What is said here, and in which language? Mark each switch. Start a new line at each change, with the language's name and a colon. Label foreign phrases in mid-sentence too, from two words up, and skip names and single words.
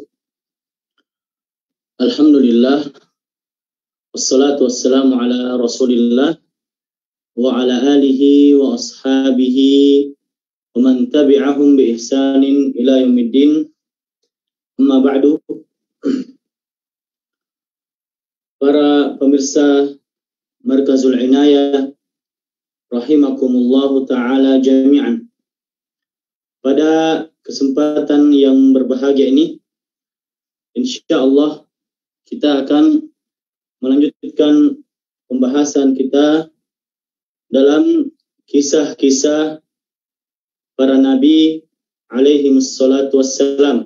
Arabic: Alhamdulillah. والصلاة والسلام على رسول الله وعلى آله وأصحابه ومن تبعهم بإحسان إلى يوم الدين. أما بعد.
Indonesian: Para pemirsa Markazul Inayah
Arabic: رحمكم الله تعالى جميعا.
Indonesian: Pada kesempatan yang berbahagia ini, insyaallah kita akan melanjutkan pembahasan kita dalam kisah-kisah para nabi
Arabic: عليهم الصلاة والسلام.